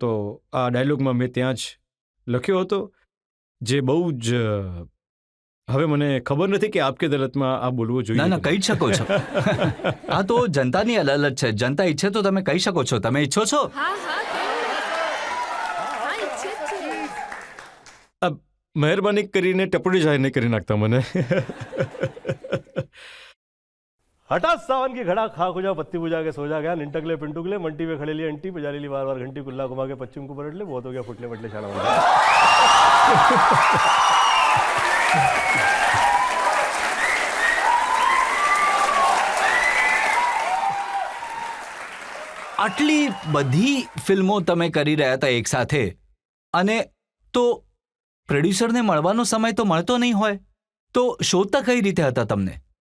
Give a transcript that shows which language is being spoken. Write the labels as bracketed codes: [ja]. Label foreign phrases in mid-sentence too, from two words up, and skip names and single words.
[gu] તો આ ડાયલોગમાં મેં ત્યાં જ લખ્યો હતો, જે બહુ જ હવે મને ખબર નથી કે આપકે અદાલતમાં આ બોલવું જોઈએ. ના કહી જ શકો છો. આ તો જનતાની અદાલત છે, જનતા ઈચ્છે તો તમે કહી શકો છો. તમે ઈચ્છો છો? મહેરબાની કરીને ટપડી જાહેર નહીં કરી નાખતા મને. [hi] हठात सावन की घड़ा खाक हो जा, पत्ती बुझा के सो जा गया, निंटकले पिंटुकले मंटी पे खड़े लिए अंटी बजा ली बार बार घंटी, कुल्ला घुमा के पश्चिम को पलट ले, बहुत हो गया फुटले बटले शाना बन गया. [gu] આટલી બધી ફિલ્મો તમે કરી રહ્યા હતા એક સાથે, અને તો પ્રોડ્યુસરને મળવાનો સમય તો મળતો નહીં હોય, તો શોધતા કઈ રીતે હતા તમને?